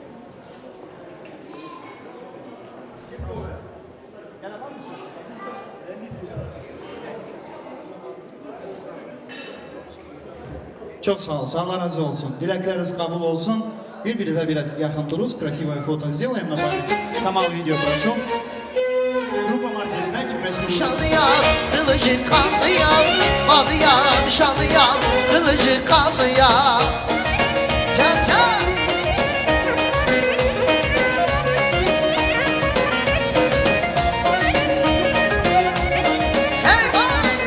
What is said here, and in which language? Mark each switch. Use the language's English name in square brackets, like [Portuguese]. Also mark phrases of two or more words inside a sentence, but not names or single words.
[Turkish] Çok sağ olsun, Allah razı olsun. Dilekleriniz kabul olsun. Birbirinize biraz yakın duruz. [Russian] Красивое фото сделаем на память. Tamam video прошу. Группа Мартин, дайте красивую. [Turkish] Şanlıyam, kılıcı kanlıyam, malıyam, şanlıyam, kılıcı kanlıyam. Can can. Eyvah!